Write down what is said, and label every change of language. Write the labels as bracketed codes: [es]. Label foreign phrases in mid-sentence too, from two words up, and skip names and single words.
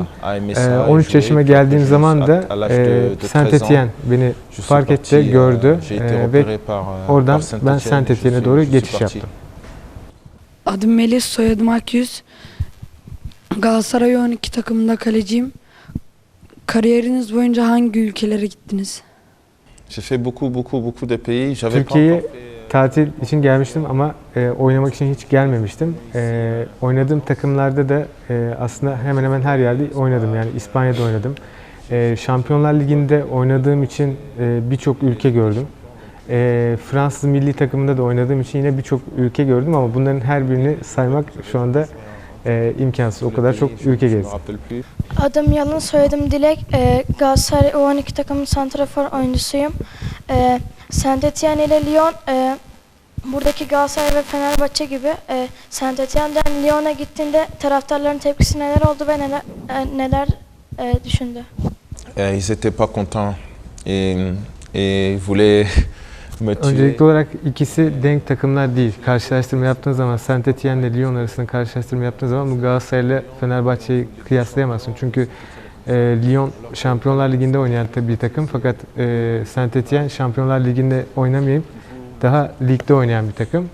[tr] 13 yaşıma geldiğim zaman da Saint-Étienne beni fark etti, gördü ve oradan ben Saint-Étienne'e doğru geçiş yaptım. Adım Melis, soyadım Akyüz. Galatasaray U12 takımında kaleciyim. Kariyeriniz boyunca hangi ülkelere gittiniz? [fr] J'ai fait beaucoup de pays. [tr] Türkiye'ye tatil için gelmiştim ama oynamak için hiç gelmemiştim. Oynadığım takımlarda da aslında hemen hemen her yerde oynadım. Yani İspanya'da oynadım. Şampiyonlar Ligi'nde oynadığım için birçok ülke gördüm. Fransız milli takımında da oynadığım için yine birçok ülke gördüm ama bunların her birini saymak şu anda imkansız. O kadar çok ülke gezdim. Adım Yalın, soyadım Dilek. Galatasaray U12 takımının santrafor oyuncusuyum. Saint-Étienne ile Lyon, buradaki Galatasaray ve Fenerbahçe gibi Saint-Étienne'den Lyon'a gittiğinde taraftarların tepkisi neler oldu ve neler düşündü? [fr] Ils étaient pas contents et voulaient me tuer. [tr] Öncelikli olarak ikisi denk takımlar değil. Karşılaştırma yaptığın zaman Saint-Étienne ile Lyon arasında karşılaştırma yaptığın zaman bu Galatasaray ile Fenerbahçe'yi kıyaslayamazsın. Çünkü Lyon Şampiyonlar Ligi'nde oynayan bir takım fakat Saint-Étienne Şampiyonlar Ligi'nde oynamayıp daha ligde oynayan bir takım.